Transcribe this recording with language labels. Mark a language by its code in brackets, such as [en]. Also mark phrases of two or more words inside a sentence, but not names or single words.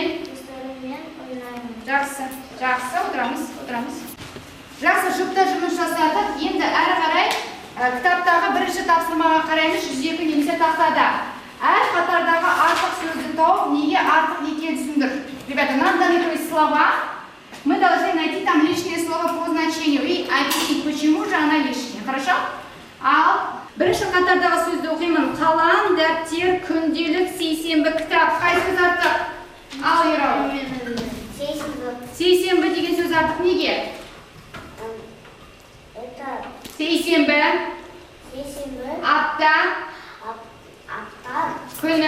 [kk] Жақсы, отырамыз. Жақсы, жұпта жұмыс жасадық. Енді әрі қарай кітаптағы бірінші тапсырмаға қараймыз, 102 немесе тақтада. Әр қатардағы артық сөзді тауып, неге артық екенін түсіндір. [ru] Ребята, нам даны слова. Мы должны найти там лишнее слово по значению и объяснить, почему же она лишняя. Хорошо? [kk] Ал бірінші қатардағы сөзді оқимын. Қалам, дәптер, күнделік, сейсенбі, кітап. Қай сөз артық? Ал, Ерау. Сейсенбі деген сөз артық неге? Сейсенбі, апта, күні.